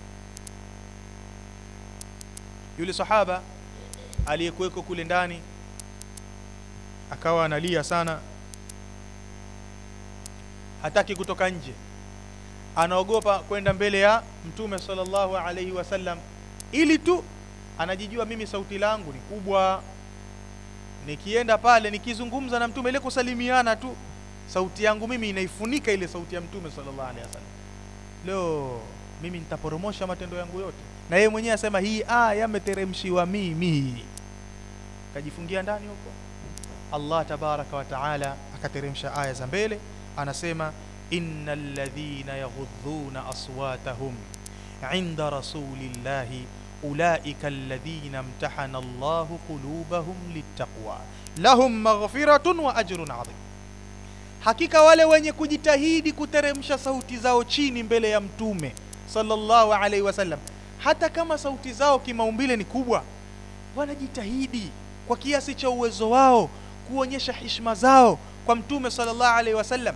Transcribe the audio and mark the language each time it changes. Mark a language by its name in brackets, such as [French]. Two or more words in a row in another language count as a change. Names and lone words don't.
[Swahili] Yule sahaba aliyekuweko kule ndani akawa analia sana, hataki kutoka nje, anaogopa kwenda mbele ya Mtume [Arabic] صلى الله عليه وسلم, [Swahili] ili tu anajijua mimi sauti langu ni kubwa, nikienda pale nikizungumza na Mtume ile kusalimiana tu sauti yangu mimi inaifunika ile sauti ya Mtume [Arabic] صلى الله عليه وسلم. [Swahili] Leo mimi nitaporomosha matendo yangu yote. Na yeye mwenyewe asema hii aya imeteremshiwa mimi, kajifungia ndani huko. [Arabic] الله تبارك وتعالى [Swahili] akateremsha aya za mbele, anasema [Arabic] إن الذين يغضون أصواتهم عند رسول الله أولئك الذين امتحن الله قلوبهم للتقوى لهم مغفرة وأجر عظيم. [Swahili] Hakika wale wenye kujitahidi kuteremsha sauti zao chini mbele ya Mtume [Arabic] صلى الله عليه وسلم, [Swahili] hata kama sauti zao kimaumbile ni kubwa, wanajitahidi kwa kiasi cha uwezo wao kuonyesha heshima zao kwa Mtume [Arabic] صلى الله عليه وسلم.